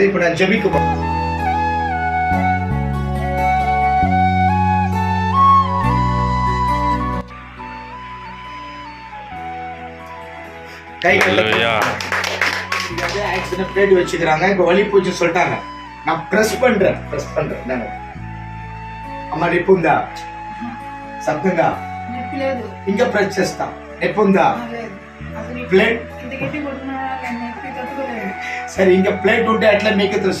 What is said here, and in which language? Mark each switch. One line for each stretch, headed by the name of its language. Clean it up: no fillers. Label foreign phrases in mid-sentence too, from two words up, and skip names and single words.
Tamil: இப்ப நான் ஜெபிக்க கை
English: accident plate
Tamil: வச்சுக்கிறாங்க. இப்ப வலி போச்சு சொல்லிட்டாங்க. நான் பிரஸ் பண்றேன்.
Telugu: అమ్మ నొప్పి ఉందా? శబ్దంగా ఇంకా ప్రెస్ చేస్తా. నొప్పి ఉందా? ప్లేట్ సరే, ఇంకా ప్లేట్ ఉంటే అట్లా మీకు తెలుసు.